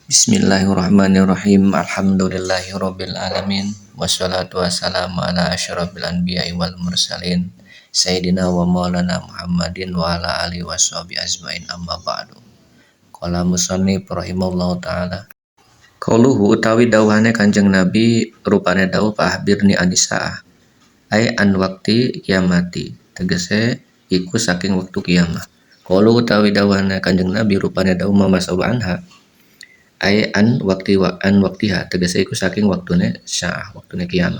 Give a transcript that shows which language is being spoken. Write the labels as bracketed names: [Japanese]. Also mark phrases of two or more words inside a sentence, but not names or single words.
[Arabic] بسم الله الرحمن الرحيم. الحمد لله رب العالمين. والصلاة والسلام على أشرف الأنبياء والمرسلين. سيدنا ومولانا محمد وعلى آله وصحبه أجمعين، أما بعد. قال المصنف رحمه الله تعالى. [Javanese] Qauluhu utawi dawuhane Kanjeng Nabi rupane dawuh [Arabic] فأخبرني عن الساعة. أي عن وقت القيامة. [Javanese] Tegese iku saking waktu kiamat. Qauluhu utawi dawuhane Kanjeng Nabi rupane dawuh [Arabic] ما المسؤول عنها. أي عن وقتها [Javanese] tegese iku saking waktune syaah, waktune kiamat.